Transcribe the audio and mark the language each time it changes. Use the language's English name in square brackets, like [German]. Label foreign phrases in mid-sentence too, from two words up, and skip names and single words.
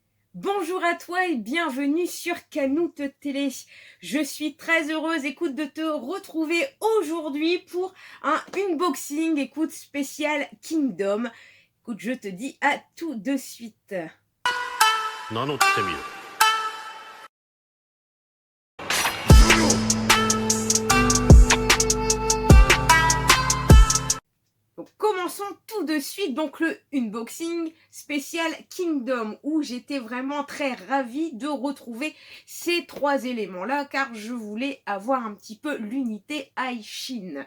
[French] Bonjour à toi et bienvenue sur Canoute Télé. Je suis très heureuse, écoute, de te retrouver aujourd'hui pour un unboxing, écoute, spécial Kingdom. Écoute, je te dis à tout de suite. [Japanese] 名乗ってみろ。 [French] Donc, commençons tout de suite donc le unboxing spécial Kingdom où j'étais vraiment très ravie de retrouver ces trois éléments-là car je voulais avoir un petit peu l'unité Aishin.